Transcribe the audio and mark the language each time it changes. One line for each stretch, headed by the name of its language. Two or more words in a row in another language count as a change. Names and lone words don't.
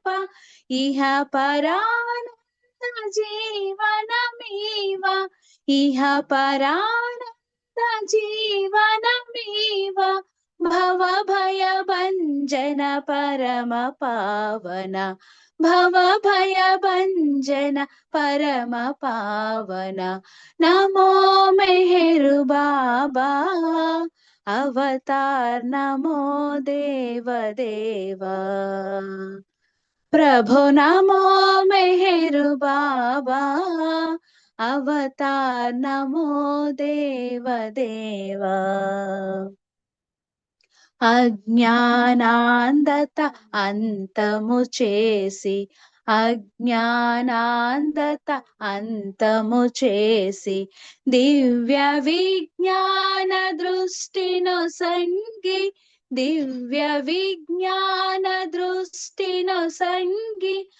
Telugu: ఇహ పరానంద జీవనమీవ ఇహ పరానంద జీవనమీవ భవ భయ భంజన పరమ పావన భవ భయ భంజన పరమ పావన నమో మెహరు బాబా అవతార్ నమో దేవ దేవా।
Sanskrit: प्रभु नमो मेहरु बाबा अवतार नमो देव देवा।
Telugu: అజ్ఞానాంధత అంతము చేసి అజ్ఞానాంధత అంతము చేసి దివ్య విజ్ఞాన దృష్టిను సంగి దివ్య విజ్ఞాన దృష్టిను సంగి